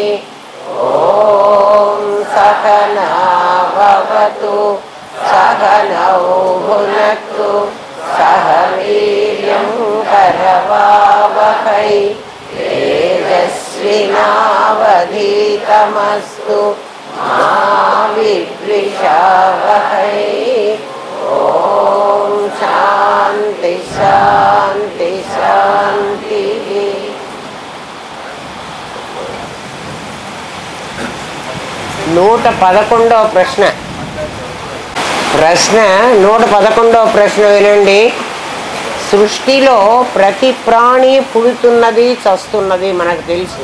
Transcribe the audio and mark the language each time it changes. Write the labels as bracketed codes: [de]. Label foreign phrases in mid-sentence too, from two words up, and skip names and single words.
[sa] ॐ सहना भवतु सहनौ भुनक्तु सह वीर्यं करवावहै तेजस्विनावधीतमस्तु मा विद्विषावहै। ॐ शान्ति शान्ति शान्तिः। [te] 111వ ప్రశ్న 111వ ప్రశ్న వినండి. సృష్టిలో ప్రతి ప్రాణి పుడుతున్నది చస్తున్నది మనకు తెలుసు.